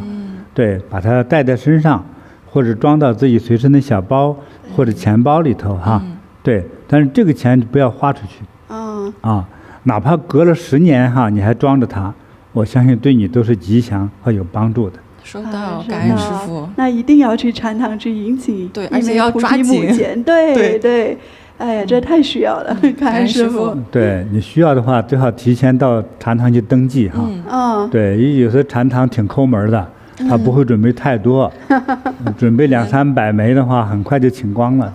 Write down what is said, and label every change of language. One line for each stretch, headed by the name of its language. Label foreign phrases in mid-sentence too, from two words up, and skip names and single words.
Chinese: 對，把它帶在身上，或者裝到自己隨身的小包或者錢包裡頭哈。對，但是這個錢不要花出去。哪怕隔了10年哈，你還裝着它，我相信對你都是吉祥和有幫助的。收到，感恩師父。那一定要去禪堂去迎請，對，而且要抓緊。對，哎呀，這太需要了，感恩師父。對，你需要的話，最好提前到禪堂去登記哈。對，有些禪堂挺摳門的。他不會準備太多，準備200-300枚的話，很快就請光了。